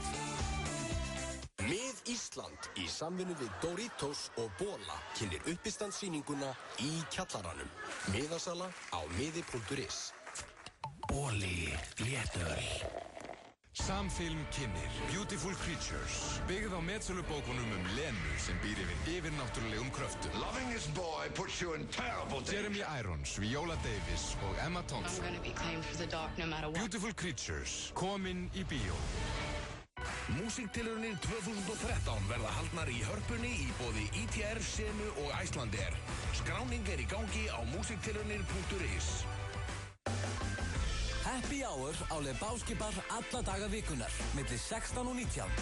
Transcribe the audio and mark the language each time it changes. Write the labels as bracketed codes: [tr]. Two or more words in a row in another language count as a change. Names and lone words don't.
[is] Mið Ísland í samvinnu við Doritos og Bola kynnir uppistandsýninguna í kjallaranum. Miðasala á miði.is. Boli, léttöl. Samfilm kynnir Beautiful Creatures, byggð á metsölubókunum Lenu sem býr yfir yfirnáttúrulegum kröftum. [en] Loving this boy puts you in terrible danger. [is] Jeremy Irons, Viola Davis og Emma Thompson. [en] I'm gonna be claimed for the dark no matter what. [is] Beautiful Creatures, komin í bíó. Músíktilraunir 2013 verða haldnar í Hörpunni í boði ITR, Senu og Icelandair. Skráning í gangi á músíktilraunir.is. [en] Happy Hour [is] á Lebowski Bar alla daga vikunar, milli 16 og 19.